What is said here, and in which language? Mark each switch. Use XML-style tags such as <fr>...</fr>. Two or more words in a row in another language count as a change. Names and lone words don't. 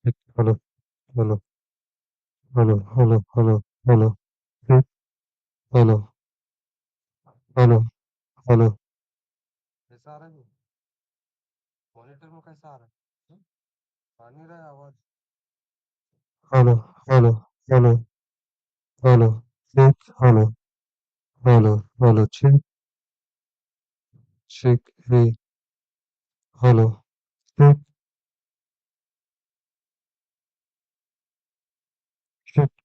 <en>hello, hello, hello, hello, hello, hello, check, hello, hello, hello,</en> <hi>कैसा आ रहा है मॉनिटर में कैसा आ रहा है आ नहीं रहा है आवाज</hi> <en>hello, hello, hello, hello, check, hello, hello, hello, check, hey, hello, check, check,</en>